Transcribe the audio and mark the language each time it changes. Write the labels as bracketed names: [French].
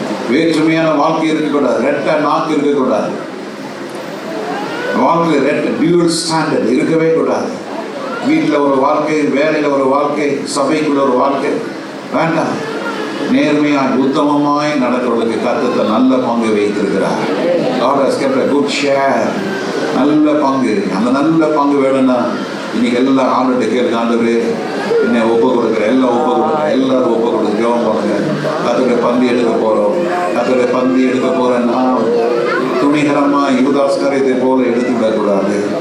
[Tamil] வேற்றுமையான வாழ்க்கை இருக்கக்கூடாது. ரெட்ட நாக்கு இருக்கக்கூடாது. வாழ்க்கையில் ரெட்ட டியூவல் ஸ்டாண்டர்ட் இருக்கவே கூடாது. வீட்டில் ஒரு வாழ்க்கை, வேலையில் ஒரு வாழ்க்கை, சபைக்குள்ள ஒரு வாழ்க்கை வேண்டாம். நேர்மையாய் உத்தமமாய் நடக்கிறவர்களுக்கு கர்த்தர் நல்ல பங்கு வைத்திருக்கிறார். [English] God has kept a good share. [Tamil] நல்ல பங்கு. அந்த நல்ல பங்கு வேணும்னா இன்னைக்கு எல்லாம் ஆண்டுகிட்ட கேளுங்க. ஆண்டவரே என்ன ஒப்பு கொடுக்குறேன், எல்லாம் ஒப்பு கொடுக்குறேன், எல்லாரும் ஒப்பு கொடுத்து ஜெபம் பண்ணுங்க. கர்த்தருடைய பந்தி எடுக்க போறோம். கர்த்தருடைய பந்தி எடுக்க போறேன்னா துணிகரமா யூதாஸ் காரியத்தை போல எடுத்து விடக்கூடாது.